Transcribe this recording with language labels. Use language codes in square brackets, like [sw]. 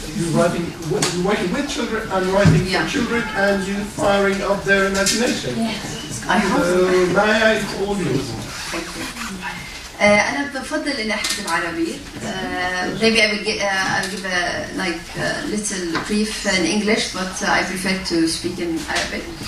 [en] You're working with children and writing for children, and you firing up their imagination. Yes, I hope so. May I call you? Thank you. [ar] أنا بفضل إن أحكي بالعربي. [en] Maybe I will give a little brief in English, but I prefer to speak in Arabic.